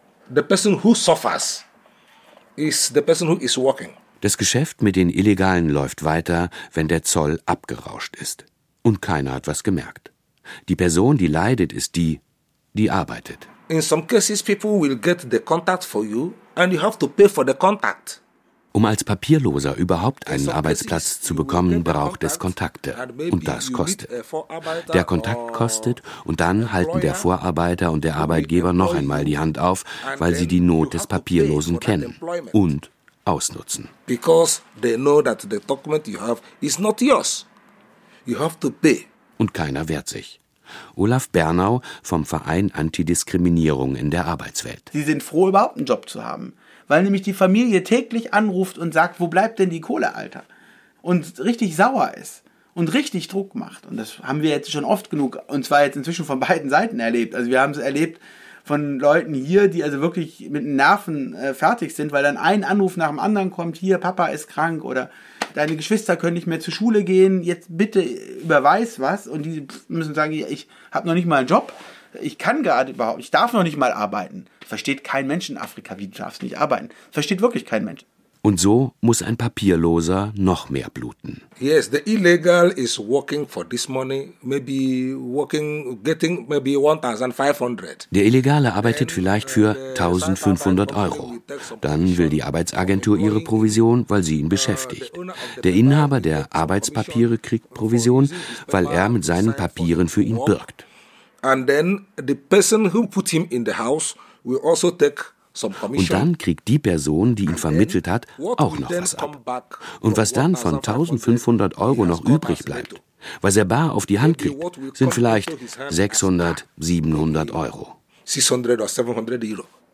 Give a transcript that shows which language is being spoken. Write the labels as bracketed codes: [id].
[en] The person who suffers is the person who is working. [de] Das Geschäft mit den Illegalen läuft weiter, wenn der Zoll abgerauscht ist. Und keiner hat was gemerkt. Die Person, die leidet, ist die, die arbeitet. [en] In some cases people will get the contact for you and you have to pay for the contact. [de] Um als Papierloser überhaupt einen Arbeitsplatz zu bekommen, braucht es Kontakte. Und das kostet. Der Kontakt kostet und dann halten der Vorarbeiter und der Arbeitgeber noch einmal die Hand auf, weil sie die Not des Papierlosen kennen und ausnutzen. [en] Because they know that the document you have is not yours. You have to pay. [de] Und keiner wehrt sich. Olaf Bernau vom Verein Antidiskriminierung in der Arbeitswelt. Sie sind froh, überhaupt einen Job zu haben. Weil nämlich die Familie täglich anruft und sagt, wo bleibt denn die Kohle, Alter? Und richtig sauer ist und richtig Druck macht. Und das haben wir jetzt schon oft genug, und zwar jetzt inzwischen von beiden Seiten erlebt. Also wir haben es erlebt von Leuten hier, die also wirklich mit den Nerven fertig sind, weil dann ein Anruf nach dem anderen kommt, hier, Papa ist krank oder deine Geschwister können nicht mehr zur Schule gehen, jetzt bitte überweis was. Und die müssen sagen, ja, ich habe noch nicht mal einen Job. Ich kann gerade überhaupt, ich darf noch nicht mal arbeiten. Versteht kein Mensch in Afrika, wie du darfst nicht arbeiten. Versteht wirklich kein Mensch. Und so muss ein Papierloser noch mehr bluten. [en] Yes, the illegal is working for this money, maybe working, getting maybe 1,500. [de] Der Illegale arbeitet vielleicht für 1.500 Euro. Dann will die Arbeitsagentur ihre Provision, weil sie ihn beschäftigt. Der Inhaber der Arbeitspapiere kriegt Provision, weil er mit seinen Papieren für ihn birgt. [en] And then the person who put him in the house will also take [de] Und dann kriegt die Person, die ihn vermittelt hat, auch noch was ab. Und was dann von 1.500 Euro noch übrig bleibt, was er bar auf die Hand kriegt, sind vielleicht 600, 700 Euro. 600 oder 700 Euro.